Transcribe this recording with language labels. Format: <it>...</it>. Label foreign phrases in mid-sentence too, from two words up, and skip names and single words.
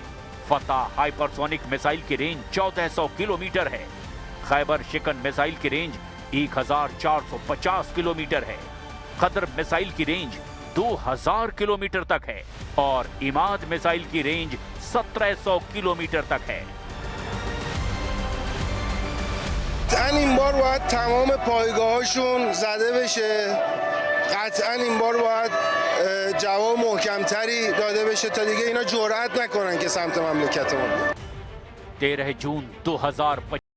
<hi>फत्ता</hi> <en>hypersonic missile</en> <hi>की रेंज 1400 किलोमीटर है। खैबर शिकन मिसाइल की रेंज 1450 किलोमीटर है। कद्र मिसाइल की रेंज 2000 किलोमीटर तक है और इमाद मिसाइल की रेंज 1700 किलोमीटर तक है।</hi> <fa>این بار باید تمام پایگاهاشون زده بشه. قطعا این بار باید جواب محکمتری داده بشه تا دیگه اینا جرئت نکنن که سمت مملکت ما بیان.</fa> <hi>13 जून 2025</hi>